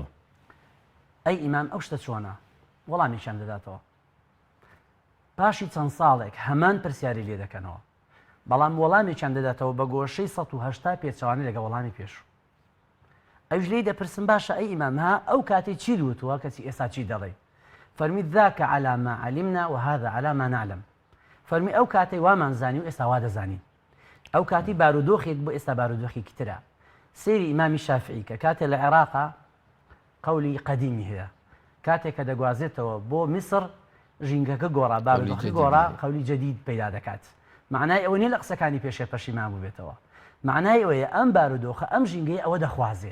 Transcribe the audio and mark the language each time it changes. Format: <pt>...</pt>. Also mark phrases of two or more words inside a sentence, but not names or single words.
<ckb>ئەی ئیمام ئەو شتە چۆنە وەڵامیشان دەداتەوە پاشی چەند ساڵێک هەمان پرسیاری لێ دەکەنەوە بەڵام وەڵامێکیان دەداتەوە بە گۆشەی 180 پێچوانەی لەگە وەڵامی پێشوو ئەوش لێی دەپرسم باشە ئەی ئیمام ها ئەو کاتی چی دوتووە کەسی ئێستا چی دەڵێ فەرمی</ckb> <ar>ذاکە على ما علمنا وهذا على ما نعلم</ar> <ckb>فەرمی ئەو کاتی وامان زانی و ئێستا وا دەزانین ئەو کاتی بارودۆخێک بۆ ئێستا بارودۆخێکی ترە سێری ئیمامی شافعی کە کاتێ لە عێراقا قەولی قەدیمی هەیە کاتێک کە دەگوازێتەوە بۆ میسر ژینگەکە گۆڕا بارودۆخی گۆڕا قەولی جەدید پەیدا دەکات معنای ئەوە نیە لە قسەکانی پێشێ پەشیمان بووبێتەوە معنای ئەوەیە ئەم بارودۆخە ئەم ژینگەی ئەوە دەخوازێ</ckb>